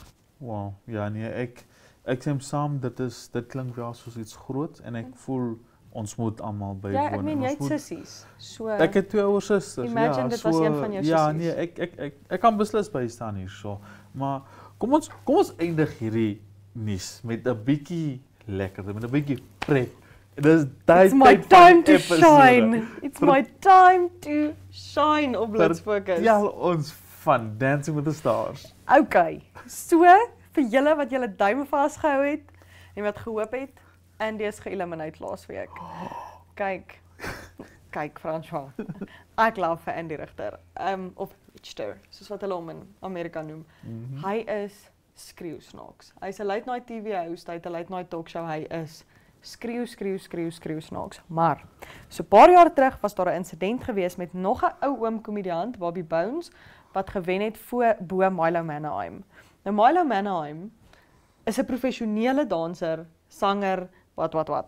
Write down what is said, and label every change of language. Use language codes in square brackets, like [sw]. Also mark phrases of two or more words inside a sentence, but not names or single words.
[af] Wow, ja nee, ek stem saam, dit klink wel soos iets groot en ek voel ons moet almal bywoon. Ja, ek meen jy het sissies. So ek het 2 ouer susters. Imagine dit was een van jou sissies. Ja, nee, ek kan beslis by staan hierso. Maar kom ons eindig hierdie nuus met 'n bietjie lekkerder, met 'n bietjie pret. [en] It's my time to shine. It's my time to shine op Blitsfokus. [af] Ja, ons van Dancing with the Stars. Okay. So vir julle wat julle duime vasgehou het en wat gehoop het, Andy is geëlimineer laasweek. Kyk François. Ek love vir Andy Richter. Of Richter, soos wat hulle hom in Amerika noem. Hy is skreeusnaaks. Hy's 'n [en] late night TV host, [af] hy het 'n [en] late night talkshow, [af] hy is skreeu snaaks. Maar so 'n paar jaar terug was daar 'n insident gewees met nog 'n ou oom komediant, Bobby Bones, wat gewen het bo Milo Mannerheim. Nou Milo Mannerheim is 'n professionele danser, sanger, wat.